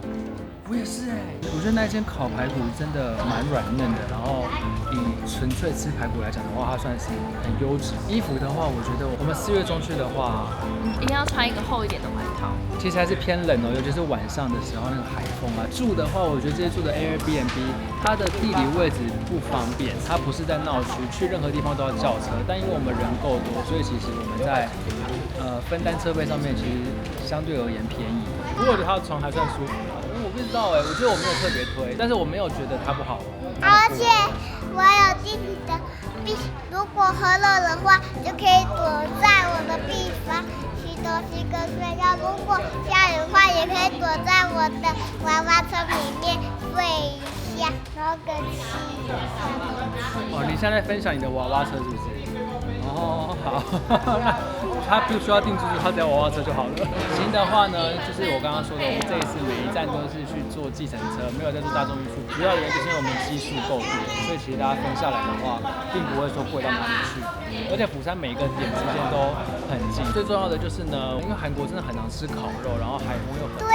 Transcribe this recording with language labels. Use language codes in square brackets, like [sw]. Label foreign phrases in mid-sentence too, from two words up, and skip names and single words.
[zh] 我也是哎，我覺得那間烤排骨真的蠻軟嫩的，然後以純粹吃排骨來講的話，它算是很優質。衣服的話，我覺得我們4月中去的話，一定要穿一個厚一點的外套。其實還是偏冷哦，尤其是晚上的時候那個海風啊。住的話，我覺得這些住的 Airbnb， 它的地理位置不方便，它不是在鬧區，去任何地方都要叫車。但因為我們人夠多，所以其實我們在分擔車費上面其實相對而言便宜。不過我覺得它的床還算舒服啊。我不知道哎，我覺得我沒有特別推，但是我沒有覺得它不好。而且我有自己的壁，如果很冷的話，就可以躲在我的地方吃東西跟睡覺。如果下雨的話，也可以躲在我的娃娃車裡面睡一下，然後跟吃一下。哦，你現在分享你的娃娃車是不是？哦，好，他不需要訂住宿，他只要娃娃車就好了。行的話呢，就是我剛剛說的，我們這一次每一站都是去坐計程車，沒有在坐大眾運輸。主要原因就是因為我們基數夠多，所以其實大家分下來的話，並不會說貴到哪裡去。而且釜山每個點之間都很近。最重要的就是呢，因為韓國真的很常吃烤肉，然後海風又很大。